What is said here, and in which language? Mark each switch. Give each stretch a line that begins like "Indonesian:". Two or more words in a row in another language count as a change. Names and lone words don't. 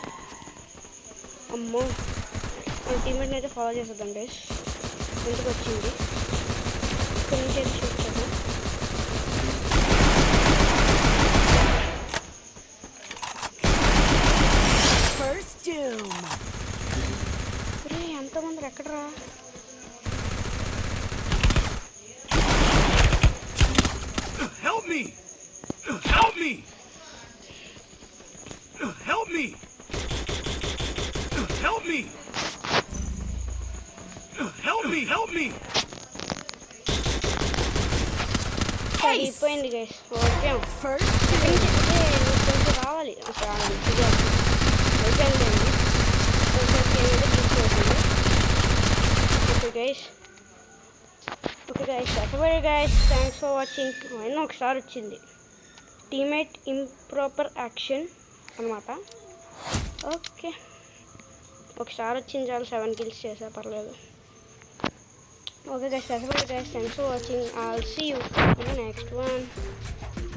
Telugu: అమ్మో, మన టీమేట్ని అయితే ఫాలో చేసేద్దాం గైస్. ఎందుకు వచ్చింది ఇక్కడ నుంచి అయితే షూట్ చేద్దాం. ఎంతమంది ఎక్కడరా?
English: Help me! Help me! Help me! Help me! Help me! Help me!
Telugu: అయిపోయింది గైస్, ఓడిపోయాం. రావాలి
English: okay guys. okay guys, thanks for watching.
Telugu: అయినా ఒకసారి వచ్చింది.
English: teammate improper action
Telugu: అనమాట. ఓకే, ఒకసారి వచ్చింది చాలు, 7 kills చేసా, పర్లేదు.
English: okay guys, thanks for watching. I'll see you in the next one.